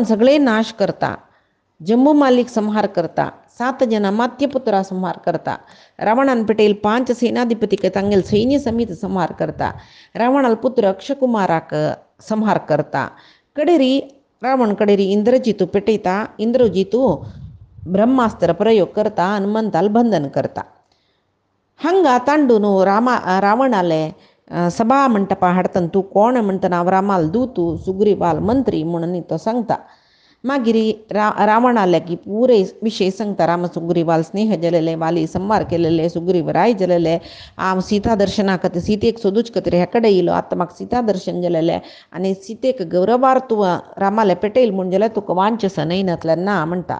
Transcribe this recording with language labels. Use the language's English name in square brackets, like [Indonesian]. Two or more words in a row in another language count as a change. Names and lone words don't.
[Konkani] सगळे नाश करता जम्बू मालीक संहार करता 7 जन मात्यपुत्रा संहार करता रावणान पेटयल 5 सेनाधिपतीक तांगेल सैन्य समीत संहार करता रावणाल पुत्र अक्षकुमाराक संहार करता कडेरी रावण कडेरी इंद्रजितू पेटयता इंद्रजितू ब्रह्मास्त्र प्रयोग करता हनुमंताला बंधन करता. ಹಂಗೆ ತಾಂಡುನು ರಾವಣಾಲೆ सभा मंटपा हाडतना तूं कोण म्हणटना हांव रामाल दूत सुग्रीवाल मंत्री म्हणून तो सांगता. मागीर रावणाले की पुरे विशय सांगता. राम सुग्रीवाल स्नेह जलेले, वाली संवार केलेले, सुग्रीव राय जलेले, हांव सीता दर्शना खातीर सीतेक सोदूच खातीर हे कडेन येयलो, आतां म्हाका सीता दर्शन जालेलें आनी सीतेक गौरवार तूं रामाले पेटयल म्हूण जाल्यार तुका वांछस नयनातल्यान ना म्हणटा.